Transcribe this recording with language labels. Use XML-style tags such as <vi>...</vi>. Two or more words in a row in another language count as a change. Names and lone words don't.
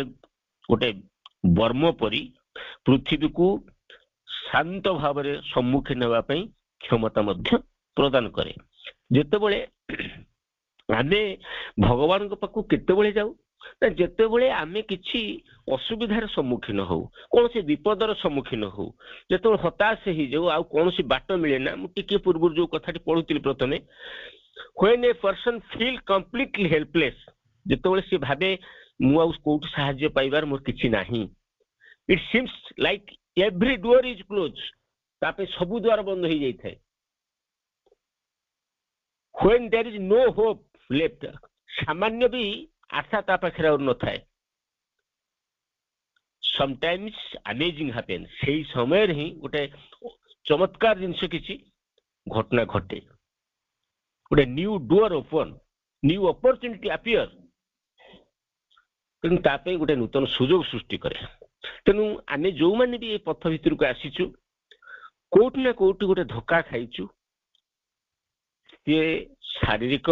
<or>ଗୋଟେ ବର୍ମ ପରି ପୃଥିବୀକୁ ଶାନ୍ତ ଭାବରେ ସମ୍ମୁଖୀନ ହେବା ପାଇଁ କ୍ଷମତା ମଧ୍ୟ ପ୍ରଦାନ କରେ। ଯେତେବେଳେ ଆମେ ଭଗବାନଙ୍କ ପାଖକୁ କେତେବେଳେ ଯାଉ, ନା ଯେତେବେଳେ ଆମେ କିଛି ଅସୁବିଧାର ସମ୍ମୁଖୀନ ହଉ, କୌଣସି ବିପଦର ସମ୍ମୁଖୀନ ହଉ, ଯେତେବେଳେ ହତାଶ ହେଇଯାଉ ଆଉ କୌଣସି ବାଟ ମିଳେ ନା, ମୁଁ ଟିକେ ପୂର୍ବରୁ ଯୋଉ କଥାଟି ପଢୁଥିଲି ପ୍ରଥମେ,</or> <en>when a person feel completely helpless,</en> <or>ଯେତେବେଳେ ସେ ଭାବେ ମୁଁ ଆଉ କୋଉଠି ସାହାଯ୍ୟ ପାଇବାର ମୋର କିଛି ନାହିଁ,</or> <en>it seems like every door is closed,</en> <or>ତା ପାଇଁ ସବୁ ଦ୍ୱାର ବନ୍ଦ ହେଇଯାଇଥାଏ,</or> <en>when there is no hope left,</en> <or>ସାମାନ୍ୟ ବି ଆଶା ତା ପାଖରେ ଆଉ ନଥାଏ,</or> <en>sometimes amazing happens,</en> <or>ସେଇ ସମୟରେ ହିଁ ଗୋଟେ ଚମତ୍କାର ଜିନିଷ କିଛି ଘଟଣା ଘଟେ, ଗୋଟେ</or> <en>new door open, new opportunity appear,</en> <or>ତେଣୁ ତା ପାଇଁ ଗୋଟେ ନୂତନ ସୁଯୋଗ ସୃଷ୍ଟି କରେ। ତେଣୁ ଆମେ ଯୋଉମାନେ ବି ଏ ପଥ ଭିତରକୁ ଆସିଛୁ କୋଉଠି ନା କୋଉଠି ଗୋଟେ ଧୋକା ଖାଇଛୁ, ସିଏ ଶାରୀରିକ</or>